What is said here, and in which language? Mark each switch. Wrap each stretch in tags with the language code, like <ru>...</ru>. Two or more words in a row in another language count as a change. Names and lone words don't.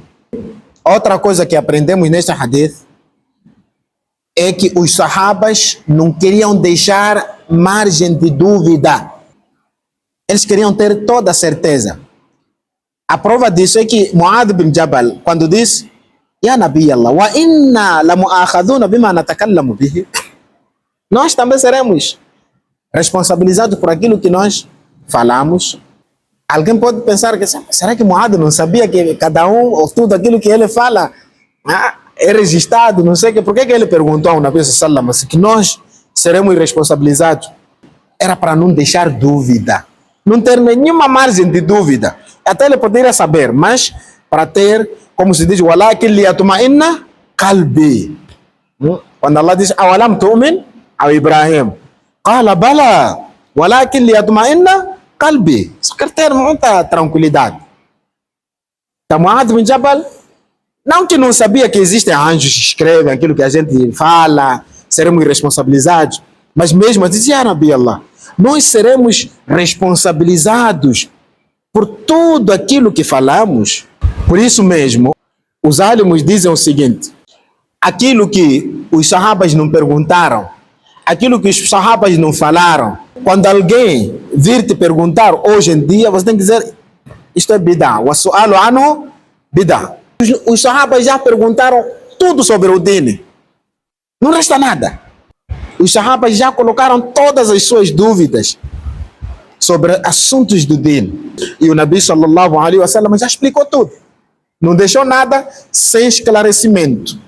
<pt>Outra coisa que aprendemos neste hadith é que os sahabas não queriam deixar margem de dúvida. Eles queriam ter toda a certeza. A prova disso é que Mu'adh bin Jabal, quando diz</pt> <ar>يا نبي الله، وإنا لمؤاخذون بما نتكلم به,</ar> <pt>nós também seremos responsabilizados por aquilo que nós falamos. Alguém pode pensar que será que Mu'adh não sabia que cada um, ou tudo aquilo que ele fala é registrado, não sei o que. Por que ele perguntou ao Nabi</pt> <ar>صلى الله عليه وسلم</ar> <pt>que nós seremos responsabilizados? Era para não deixar dúvida, não ter nenhuma margem de dúvida. Até ele poderia saber, mas para ter, como se diz,</pt> <ar>ولكن ليطمئن قلبي.</ar> <pt>Quando Allah diz</pt> <ar>أولم تؤمن</ar> <pt>ao Ibrahim,</pt> <ar>قال بلى ولكن ليطمئن قلبي.</ar> <pt>Só quer ter muita tranquilidade. Então Mu'adh bin Jabal, não que não sabia que existem anjos que escrevem aquilo que a gente fala, seremos responsabilizados, mas mesmo dizia,</pt> <ar>يا نبي الله,</ar> <pt>nós seremos responsabilizados por tudo aquilo que falamos. Por isso mesmo, os álimos dizem o seguinte: aquilo que os sahabas não perguntaram, aquilo que os sahabas não falaram, quando alguém vir te perguntar hoje em dia, você tem que dizer, isto é bid'ah,</pt> <ar>والسؤال عنه بدعة.</ar> <pt>Os sahabas já perguntaram tudo sobre o dini. Não resta nada. Os sahabas já colocaram todas as suas dúvidas sobre assuntos do dini. E o Nabi</pt> <ar>صلى الله عليه وسلم</ar> <pt>já explicou tudo. Não deixou nada sem esclarecimento.</pt>